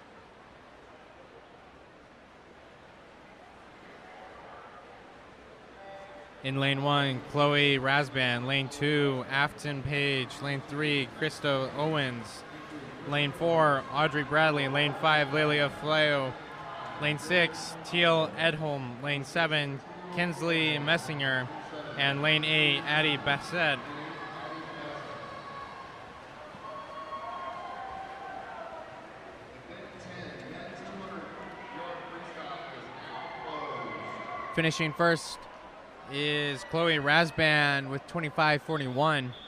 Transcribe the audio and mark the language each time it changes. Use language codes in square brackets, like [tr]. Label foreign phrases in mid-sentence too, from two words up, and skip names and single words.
[en] In lane 1, Chloe Rasban. Lane 2, Afton Page. Lane 3, Christo Owens. Lane 4, Audrey Bradley. Lane 5, Lilia Fleo. Lane 6, Teal Edholm. Lane 7, Kinsley Messinger. And lane 8, Addie Bassett. Finishing first is Chloe Rasban with 25-41.